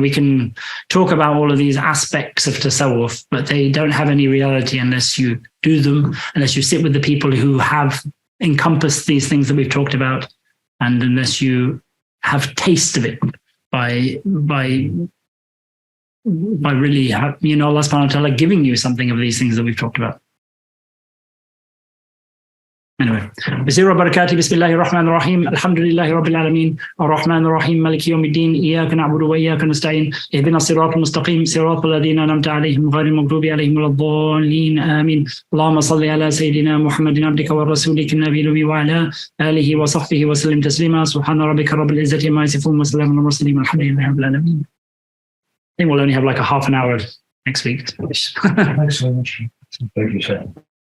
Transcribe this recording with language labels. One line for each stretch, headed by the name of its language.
English: We can talk about all of these aspects of Tasawwuf, but they don't have any reality unless you do them, unless you sit with the people who have encompassed these things that we've talked about, and unless you have taste of it by really, Allah subhanahu wa ta'ala giving you something of these things that we've talked about.
Arabic: Anyway, بسم الله الرحمن الرحيم الحمد لله رب العالمين الرحمن الرحيم مالك يوم الدين إياك نعبد وإياك نستعين اهدنا الصراط المستقيم صراط الذين أنعمت عليهم غير المغضوب عليهم ولا الضالين آمين اللهم صل على سيدنا محمد عبدك ورسولك النبي الأمي وعلى آله وصحبه وسلم تسليما سبحان ربك رب العزة عما يصفون وسلام على المرسلين والحمد لله رب العالمين.
English: I think we'll only have like a half an hour next week. Thanks so much. Thank you, Shaykh.